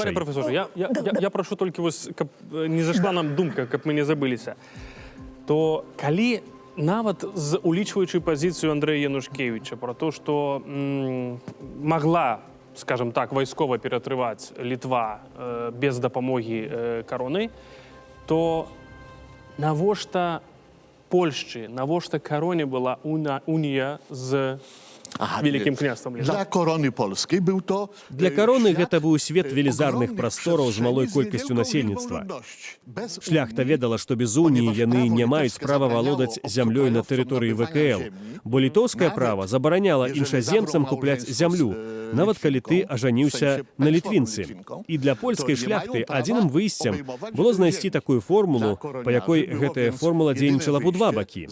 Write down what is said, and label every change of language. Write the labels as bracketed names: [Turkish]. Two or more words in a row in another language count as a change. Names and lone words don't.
[Belarusian] Пане прафесор, я прошу толькі, каб не зайшла нам думка, каб мы не забыліся, то калі нават улічваючы пазіцыю Андрэя Янушкевіча про то, што магла, [Russian] скажем так, [Belarusian] вайскова ператрываць Літва без дапамогі кароны, то навошта Польшчы, навошта кароне была унія з Вялікім княствам Літвы? [Polish] Dla korony polskiej był to... [Belarusian] Для кароны [Polish] świat, [Belarusian] гэта быў свет велізарных [Polish] ogromnych [Belarusian] прастораў з малой [Polish] przestrzeni [Belarusian] колькасцю [Polish] wielką [Belarusian] насельніцтва. [Polish] liczbą ludności. Bez [Belarusian] Шляхта [Polish] Unii, [Belarusian] ведала, што без уніі яны не маюць права валодаць зямлёй на тэрыторыі ВКЛ, бо літоўскае права забараняла іншаземцам купляць зямлю, нават калі ты ажаніўся на літвінцы. І для польскай шляхты адзіным выйсцем было знайсці такую формулу, па якой гэтая формула дзейнічала б у два бакі.